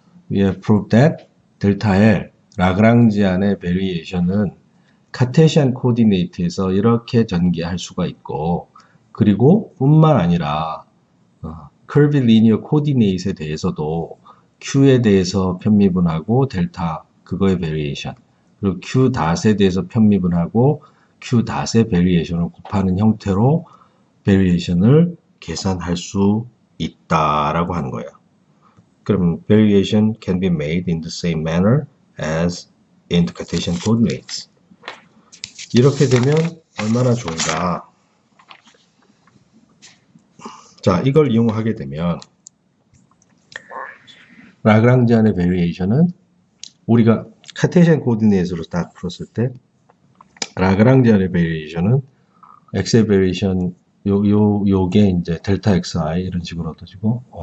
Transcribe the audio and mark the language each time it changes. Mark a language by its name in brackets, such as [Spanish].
[English] We have proved that [Korean] 델타 L 라그랑지안의 베리에이션은 카테시안 코디네이트에서 이렇게 전개할 수가 있고, 그리고 뿐만 아니라 커브 리니어 코디네이트에 대해서도 Q에 대해서 편미분하고 델타 그거의 베리에이션, 그리고 Q 닷에 대해서 편미분하고 Q 닷의 베리에이션을 곱하는 형태로 베리에이션을 계산할 수 있다라고 하는 거예요. 그럼 [English] variation can be made in the same manner as in the Cartesian coordinates. [Korean] 이렇게 되면 얼마나 좋은가. 자, 이걸 이용하게 되면 라그랑지안의 variation은 우리가 카테시안 코디네이트로 딱 풀었을 때 라그랑지안의 variation은 x의 variation 요게 이제 델타 xi 이런 식으로 얻어지고